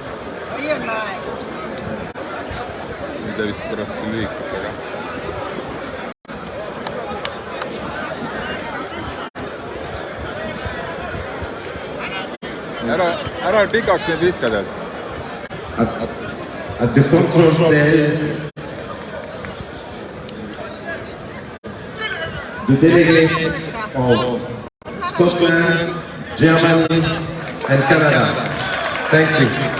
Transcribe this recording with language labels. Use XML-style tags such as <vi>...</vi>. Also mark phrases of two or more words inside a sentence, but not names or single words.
<et>Või on aeg? Nüüd vist kurat lühikseks, aga... Ära pikaks nüüd viskad, et...</et> <en>At the control desk, the delegate of Scotland, Germany and Canada. Thank you.</en>